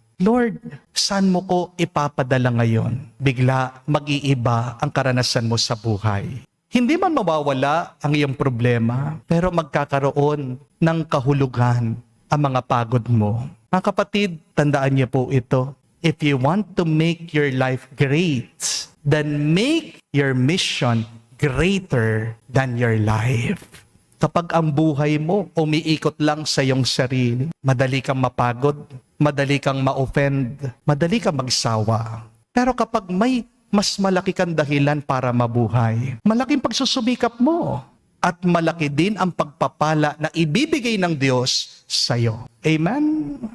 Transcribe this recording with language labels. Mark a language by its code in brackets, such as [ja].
[tl] Lord, saan mo ko ipapadala ngayon? Bigla mag-iiba ang karanasan mo sa buhay. Hindi man mawawala ang iyong problema, pero magkakaroon ng kahulugan ang mga pagod mo. Mga kapatid, tandaan niyo po ito. [en] If you want to make your life great, then make your mission greater than your life. [tl] Kapag ang buhay mo umiikot lang sa iyong sarili, madali kang mapagod, madali kang ma-offend, madali kang magsawa. Pero kapag may mas malaki kang dahilan para mabuhay, malaking pagsusumikap mo at malaki din ang pagpapala na ibibigay ng Diyos sa iyo. Amen?